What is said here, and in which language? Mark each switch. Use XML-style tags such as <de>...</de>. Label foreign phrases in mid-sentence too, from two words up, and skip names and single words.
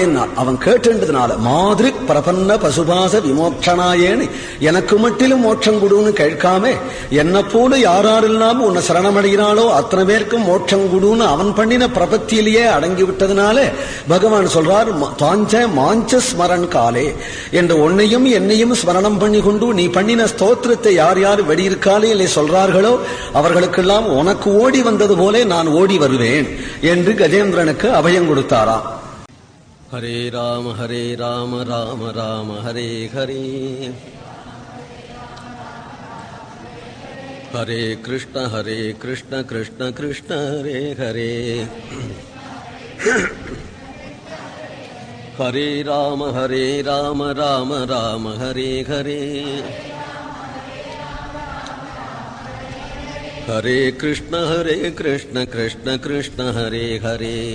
<ta>அவன் கேட்டதுனால மாதிரி</ta> <sa>प्रपन्न पशुपाश</sa> <ta>விமோட்சனாயேன்னு எனக்கு மட்டிலும் மோட்சம் கொடுன்னு கேட்காம என்ன போல யாரெல்லாம் உன்னை சரணமடைகிறாளோ அத்தனை பேருக்கும் மோட்சம் கொடுன்னு அவன் பண்ணின பிரபத்தியிலேயே அடங்கி விட்டதுனால பகவான் சொல்றார்,</ta> <sa>तांच मांच स्मरन् काले</sa> <ta>என்று உன்னையும் என்னையும் ஸ்மரணம் பண்ணி கொண்டு நீ பண்ணின ஸ்தோத்திரத்தை யார் யார் வெடியிருக்காலே சொல்றார்களோ அவர்களுக்கெல்லாம் உனக்கு ஓடி வந்தது போல நான் ஓடி வருவேன் என்று கஜேந்திரனுக்கு அபயம் கொடுத்தாராம்.</ta> <sa>हरे राम राम राम हरे हरे, हरे कृष्ण कृष्ण कृष्ण हरे हरे, हरे राम राम राम हरे हरे, हरे कृष्ण कृष्ण कृष्ण हरे हरे,</sa>